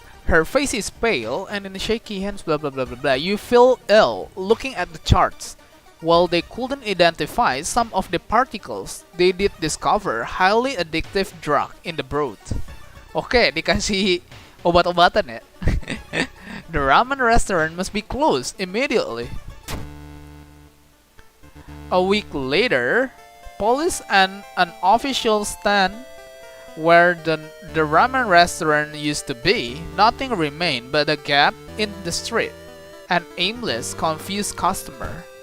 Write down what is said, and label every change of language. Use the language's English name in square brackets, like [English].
[English] Her face is pale and in shaky hands blah blah blah blah blah. You feel ill looking at the charts. While they couldn't identify some of the particles, they did discover highly addictive drug in the broth. [Indonesian] Oke, dikasih obat-obatan ya. [English] The ramen restaurant must be closed immediately. A week later, police and an official stand where the ramen restaurant used to be. Nothing remained but a gap in the street, an aimless, confused customer.